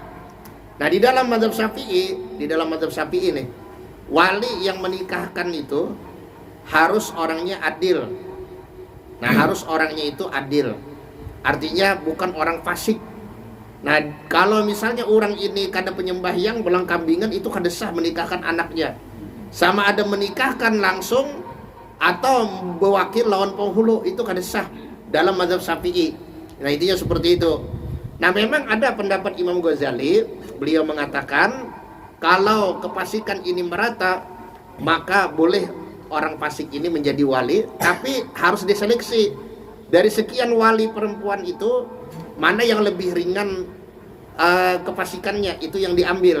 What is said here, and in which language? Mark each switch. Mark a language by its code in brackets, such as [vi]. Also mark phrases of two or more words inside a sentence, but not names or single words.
[id] Nah, di dalam mazhab Syafi'i nih, wali yang menikahkan itu harus orangnya adil. Nah, harus orangnya itu adil. Artinya bukan orang fasik. Nah, kalau misalnya orang ini kada penyembahyang belang kambingan, itu kada sah menikahkan anaknya. Sama ada menikahkan langsung atau bewakil lawan penghulu, itu kada sah dalam mazhab Syafi'i. Nah, intinya seperti itu. Nah, memang ada pendapat Imam Ghazali, beliau mengatakan kalau kefasikan ini merata, maka boleh orang fasik ini menjadi wali, tapi harus diseleksi. Dari sekian wali perempuan itu, mana yang lebih ringan kefasikannya, itu yang diambil.